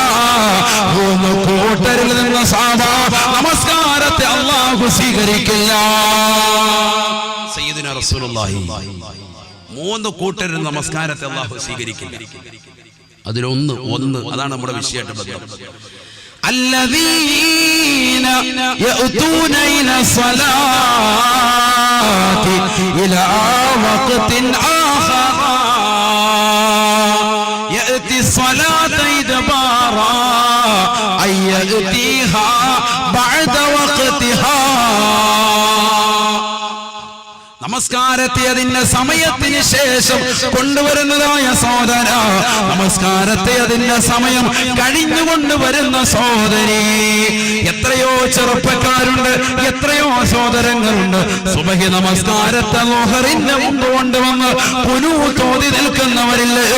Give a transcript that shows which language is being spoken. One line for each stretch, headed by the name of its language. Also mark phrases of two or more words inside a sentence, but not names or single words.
Malayalam: മൂന്ന് കൂട്ടരിൽ നിന്ന് നമസ്കാരത്തെ അല്ലാഹു സ്വീകരിക്കില്ല.
Arabic: سيدنا رسول الله
Malayalam: മൂന്ന് കൂട്ടരിൽ നമസ്കാരത്തെ അല്ലാഹു സ്വീകരിക്കില്ല. അതിലൊന്ന് അതാണ് നമ്മുടെ വിഷയമായിട്ട് ബന്ധം.
Arabic: الذين يأتون إلى الصلاة إلى وقت آخر يأتي الصلاة إدبارا أي يأتيها بعد وقتها.
Malayalam: നമസ്കാരത്തെ അതിന്റെ സമയത്തിന് ശേഷം കൊണ്ടുവരുന്നതായ സഹോദര, നമസ്കാരത്തെ അതിന്റെ സമയം കഴിഞ്ഞുകൊണ്ടുവരുന്ന സഹോദരി. എത്രയോ ചെറുപ്പക്കാരുണ്ട്, എത്രയോ സഹോദരങ്ങളുണ്ട്, സുബഹി നമസ്കാരത്തെ ളുഹറിന്റെ മുമ്പ് കൊണ്ടുവന്ന് കുനൂത്തോതി നിൽക്കുന്നവരില്ലയോ?